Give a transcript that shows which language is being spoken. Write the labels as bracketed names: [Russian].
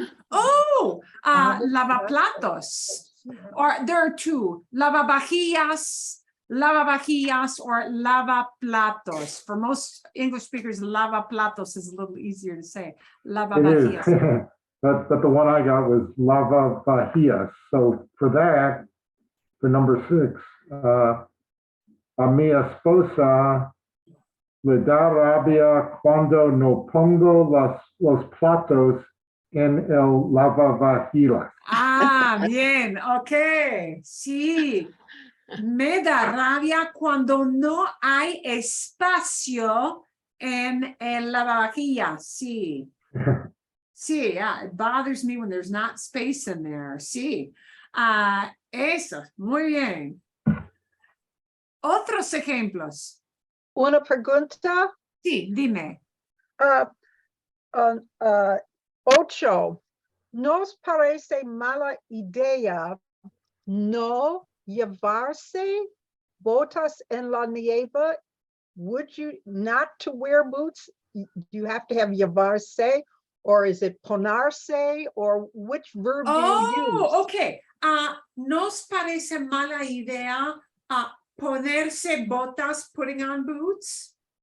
[English] Oh, lavaplatos. Or there are two, lavavajillas or lavaplatos. For most English speakers, lavaplatos is a little easier to say. It is. Lavavajillas. But the one I got was lavavajillas. So for that, for number 6, [Spanish] a mi esposa le da rabia cuando no pongo los platos en el lavavajillas. Ah, bien, ok, sí. Me da rabia cuando no hay espacio en el lavavajillas, sí. [English] Sí, yeah, it bothers me when there's not space in there, sí. [Spanish] Eso, muy bien. Otros ejemplos. Una pregunta. Sí, dime. 8. ¿Nos parece mala idea no llevarse botas en la nieve? [English] Would you not to wear boots? Do you have to have llevarse, or is it ponerse, or which verb do you use? [Spanish] Okay. ¿Nos parece mala idea ponerse botas, [English] putting on boots?